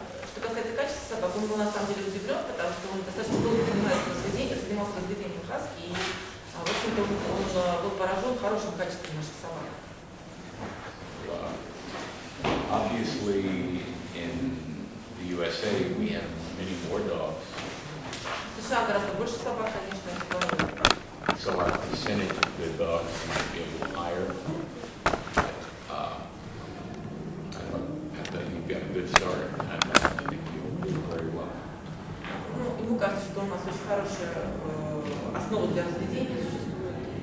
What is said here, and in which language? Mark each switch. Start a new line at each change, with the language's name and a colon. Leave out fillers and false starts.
Russian: Что касается качества собак, он был на самом деле удивлен, потому что он достаточно долго занимался разведением хаски, и, в общем-то, он был поражен хорошим качеством наших собак.
English: Obviously, in the USA, we have many more dogs.
Russian: В США гораздо больше собак, конечно,
English: so our percentage of good dogs might be a little higher. I think you've got a good start. I think you'll do very well.
Russian: Ему кажется, что у нас очень хорошая основа для разведения существует.